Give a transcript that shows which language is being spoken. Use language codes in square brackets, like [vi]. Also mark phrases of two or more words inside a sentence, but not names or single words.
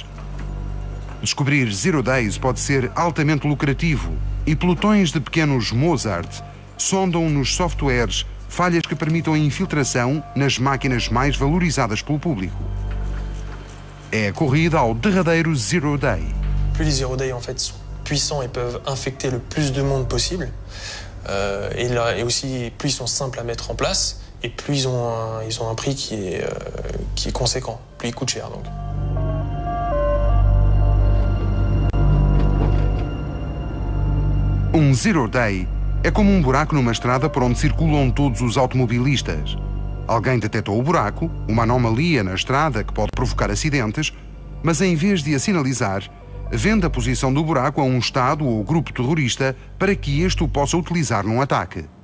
[pt] Descobrir [en] Zero Days [pt] pode ser altamente lucrativo e pelotões de pequenos Mozart sondam nos softwares falhas que permitam a infiltração nas máquinas mais valorizadas pelo público. É a corrida ao derradeiro [en] Zero Day. [fr] Plus les [en] Zero Day [fr] en fait sont puissants et peuvent infecter le plus de monde possible, et aussi plus ils sont simples à mettre en place, et plus ils ont un prix qui est conséquent, plus ils coûtent cher donc. [pt] Um [en] Zero Day [pt] é como um buraco numa estrada por onde circulam todos os automobilistas. Alguém detectou o buraco, uma anomalia na estrada que pode provocar acidentes, mas em vez de a sinalizar, vende a posição do buraco a um Estado ou grupo terrorista para que este o possa utilizar num ataque.